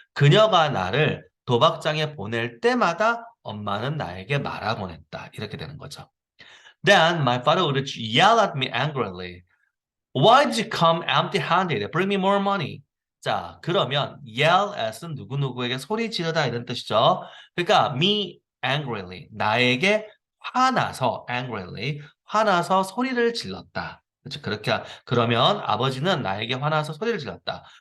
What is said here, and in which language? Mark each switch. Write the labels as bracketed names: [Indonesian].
[Korean] 그녀가 나를 도박장에 보낼 때마다 엄마는 나에게 말하곤 했다. 이렇게 되는 거죠. [English] Then my father would yell at me angrily. Why did you come empty-handed? Bring me more money. [Korean] 자, 그러면 yell at은 누구누구에게 소리 지르다 이런 뜻이죠. 그러니까 [English] me angrily, [Korean] 나에게 화나서 angrily, 화나서 소리를 질렀다. 그렇죠? 그러면 아버지는 나에게 화나서 소리를 질렀다.